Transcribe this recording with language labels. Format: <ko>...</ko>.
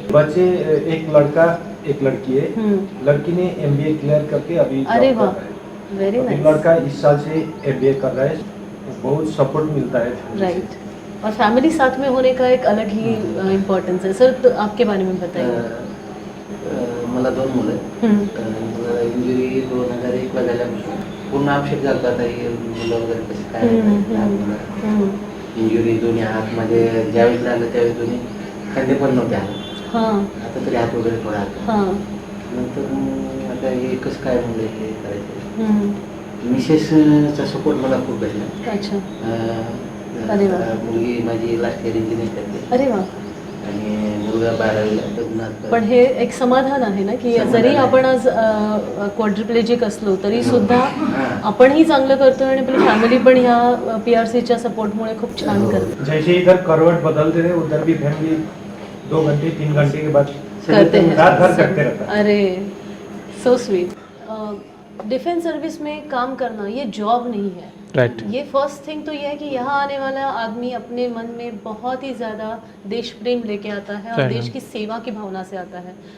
<hi>बच्चे एक लड़का एक लड़की है। लड़की ने MBA क्लियर करके अभी अरे जॉब वाह, कर रहा है।</hi> <en>very</en> <hi>अभी</hi> <en>Nice.</en> <hi>लड़का इस साल से MBA कर रहा है। बहुत सपोर्ट मिलता है। राइट। और फैमिली साथ में होने का एक अलग ही इम्पोर्टेंस है। सर, तो आपके बारे में बताइए।</hi> <mr>मला 2 मुलं आहेत। इंजुरी 2001 ला झाल्यापासून पूर्ण आक्षेप झाला होता ही मुलं वगैरे कशी काय इंजुरी दोन्ही हातमध्ये ज्यावेळेस लागलं त्यावेळेस दोन्ही खांदे पण नव्हते आले। आता तरी हात वगैरे थोडा आला। नंतर मग आता हे कसं काय मुलं हे करायचं, मिसेसचा सपोर्ट मला खूप भेटला।</mr> <hi>अच्छा। अरे वाह।</hi> <mr>मुलगी माझी लास्ट इयर इंजिनियर करते अरे वाह। आणि मुलगा 12वीला लग्नात। पण हे एक समाधान आहे ना की जरी आपण आज क्वाड्रिप्लेजिक असलो तरी सुद्धा आपणही चांगलं करतोय आणि आपली फॅमिली पण ह्या PRCच्या सपोर्टमुळे खूप छान करते।</mr> <hi>जैसे इधर करवट बदलते रहे उधर भी फैमिली 2 घंटे 3 घंटे के बाद करते हैं। रात भर करते रहता है।</hi> <en>अरे so sweet.</en> <hi>डिफेंस सर्विस में काम करना ये जॉब नहीं है। राइट। ये फर्स्ट थिंग तो ये है कि यहाँ आने वाला आदमी अपने मन में बहुत ही ज़्यादा देश प्रेम लेके आता है और देश की सेवा की भावना से आता है।</hi>